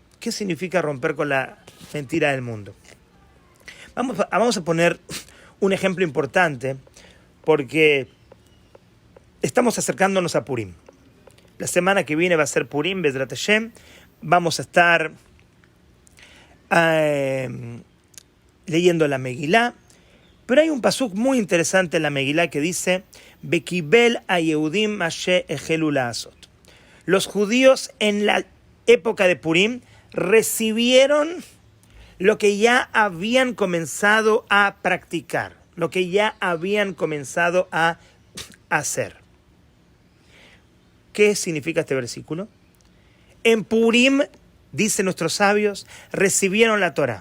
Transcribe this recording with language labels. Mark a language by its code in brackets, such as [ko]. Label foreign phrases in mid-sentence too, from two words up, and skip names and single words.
[es] ¿Qué significa romper con la mentira del mundo? Vamos a poner un ejemplo importante, porque estamos acercándonos a Purim. La semana que viene va a ser Purim, [he] בעזרת השם. [es] Vamos a estar leyendo la Megilá. Pero hay un pasuk muy interesante en la Megilá que dice: [he] וקבל היהודים אשר החלו לעשות. [es] Los judíos en la época de Purim recibieron lo que ya habían comenzado a practicar, lo que ya habían comenzado a hacer. ¿Qué significa este versículo? En Purim, dicen nuestros sabios, recibieron la Torá.